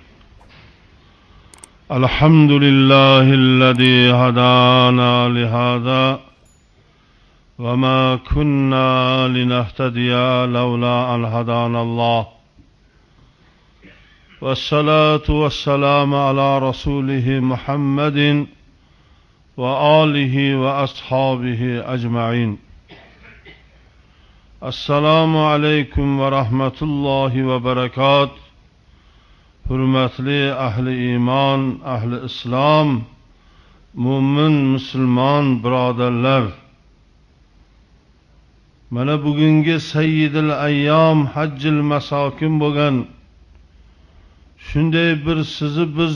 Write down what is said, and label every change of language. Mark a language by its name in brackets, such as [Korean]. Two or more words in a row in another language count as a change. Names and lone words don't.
[Arabic] الحمد لله الذي هدانا لهذا وما كنا لنهتدي لولا أن هدانا الله، والصلاة والسلام على رسوله محمد وآله وأصحابه أجمعين. السلام عليكم ورحمة الله وبركات. [Uzbek] Hurmatli ahli iymon, ahli islom, mu'min musulmon birodarlar. Mana bugungi [Arabic] سيد الأيام حج المساكين [Uzbek] bo'lgan shunday bir sizni biz